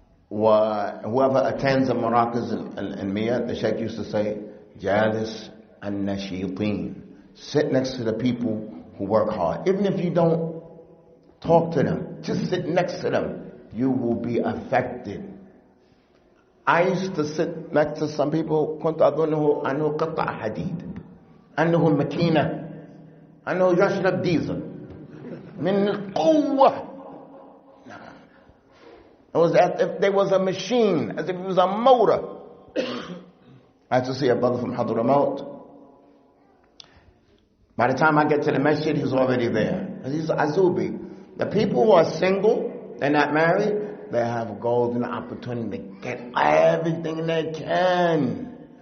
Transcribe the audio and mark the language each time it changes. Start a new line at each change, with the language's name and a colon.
English: Whoever attends the Marakiz Ilmiya, the Shaykh used to say,
Arabic: Jalis an-nashitin.
English: Sit next to the people who work hard. Even if you don't talk to them, just sit next to them. You will be affected. I used to sit next to some people,
Arabic: كنت أظنه أنه قطع حديد أنه ماكينة أنه يشرب ديزل من القوة.
English: It was as if there was a machine, as if it was a motor. I had to see a brother from Hadramaut. By the time I get to the masjid, he's already there. He's Azubi. The people who are single, they're not married, they have a golden opportunity to get everything they can.